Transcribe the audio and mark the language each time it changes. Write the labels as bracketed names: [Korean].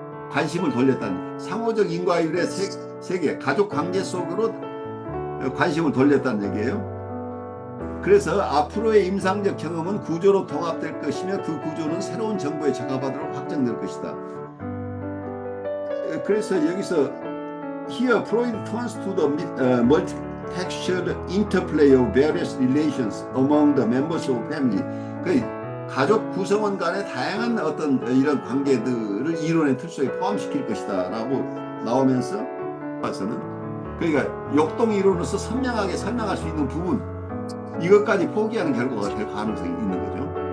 [Korean] 관심을 돌렸다는, 상호적 인과율의 세계, 가족 관계 속으로 관심을 돌렸다는 얘기예요. 그래서 앞으로의 임상적 경험은 구조로 통합될 것이며 그 구조는 새로운 정보에 적합하도록 확정될 것이다. 그래서 여기서 [English] Here Freud turns to the multi-textual interplay of various relations among the members of family. [Korean] 그 가족 구성원 간의 다양한 어떤 이런 관계들을 이론의 틀 속에 포함시킬 것이다 라고 나오면서 봐서는, 그러니까 역동 이론으로서 선명하게 설명할 수 있는 부분, 이것까지 포기하는 결과가 될 가능성이 있는 거죠.